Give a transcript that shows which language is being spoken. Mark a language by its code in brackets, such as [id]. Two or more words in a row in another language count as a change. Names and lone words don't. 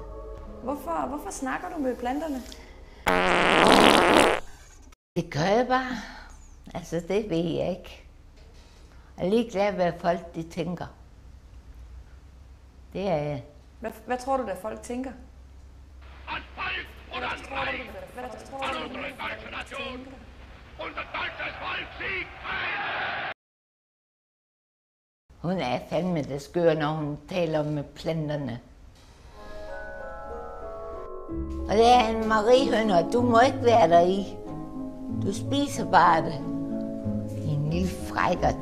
[da] Hvorfor snakker du med planterne? Det gør jeg bare. Altså, det ved jeg ikke. Jeg er ligeglad, hvad folk de tænker. Det er jeg. Hvad tror du, der folk tænker? [de] An Volk und an Reich, an unsere deutsche Nation. Unser deutsches Volk siegt ein! [da] Hun er fandme det skør, når hun taler med planterne. Og det er en mariehønner, du må ikke være der i. Du spiser bare det. En lille frækkert.